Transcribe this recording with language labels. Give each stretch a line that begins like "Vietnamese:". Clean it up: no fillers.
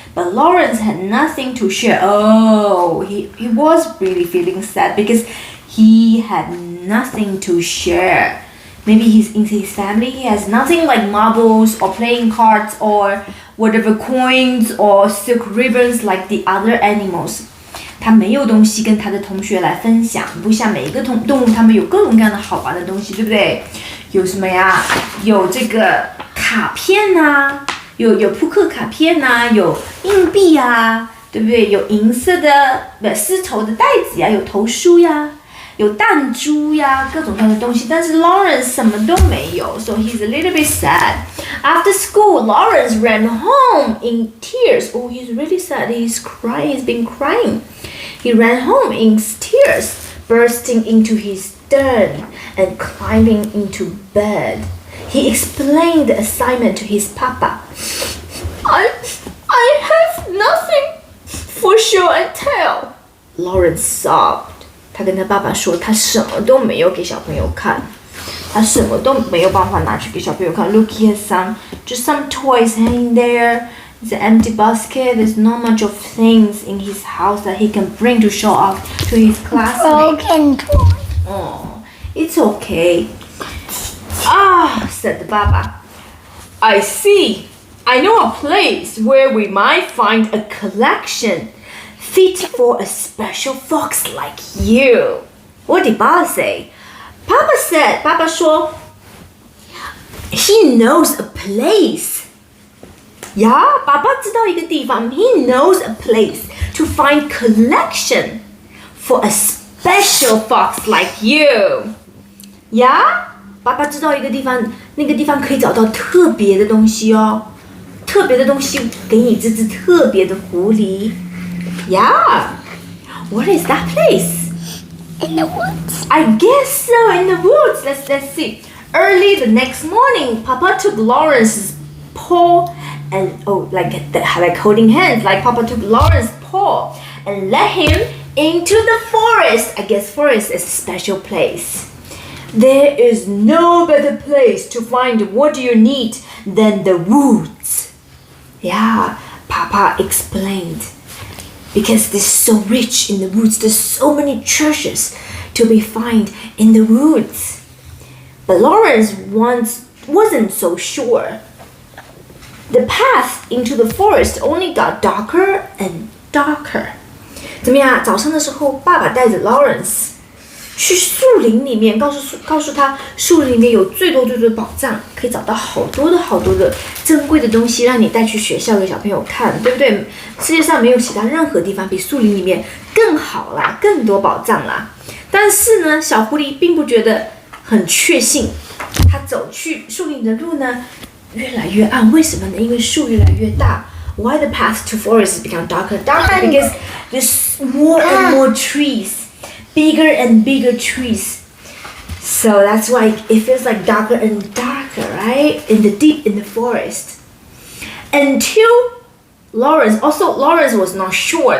English: But Lawrence had nothing to share. Oh, he was really feeling sad because he had nothing to share. Maybe in his family, he has nothing like marbles or playing cards or whatever coins or silk ribbons like the other animals.
Chinese: 他没有东西跟他的同学来分享，不像每一个动物，他们有各种各样的好玩的东西，对不对？有什么呀？有这个卡片啊，有扑克卡片啊，有硬币啊，对不对？有银色的丝绸的袋子呀，有头梳呀。有弹珠呀，各种各样的东西，但是 Lawrence 什么都没有
English: so he's a little bit sad. After school, Lawrence ran home in tears. Oh, he's really sad. He's crying. He's been crying. He ran home in tears, bursting into his den and climbing into bed. He explained the assignment to his papa. I have nothing For show and tell. Lawrence sobbed.
Chinese: 他跟他爸爸说，他什么都没有给小朋友看，他什么都没有办法拿去给小朋友看。
English: Look, he has just some toys hanging there. It's an empty basket. There's not much of things in his house that he can bring to show off to his classmates. Broken toy. Oh, it's okay. Said the Baba. I see. I know a place where we might find a collection fit for a special fox like you. What did Baba say? Papa 说 he knows a place. Yeah,
Chinese: 爸爸知道一个地方
English: he knows a place to find collection for a special fox like you.
Chinese: Yeah, 爸爸知道一个地方，那个地方可以找到特别的东西哦，特别的东西给你这只特别的狐狸。
English: Yeah, what is that place? In the woods. I guess so, in the woods. Let's see. Early the next morning, Papa took Lawrence's paw and like holding hands, like Papa took Lawrence's paw and led him into the forest. I guess forest is a special place. There is no better place to find what you need than the woods. Yeah, Papa explained. Because they're so rich in the woods, there's so many treasures to be found in the woods. But Lawrence once wasn't so sure. The path into the forest only got darker and darker.
Chinese: 怎么样？早上的时候，爸爸带着 Lawrence 去树林里面，告诉他树林里面有最多的宝藏，可以找到好多的珍贵的东西，让你带去学校给小朋友看，对不对？世界上没有其他任何地方比树林里面更好啦，更多宝藏啦。但是呢，小狐狸并不觉得很确信，他走去树林的路呢越来越暗，为什么呢？因为树越来越大。
English: Why the path to forest become darker and darker? Because there's more and more trees, bigger and bigger trees. So that's why it feels like darker and darker, right? Deep in the forest. Until Lawrence was not sure.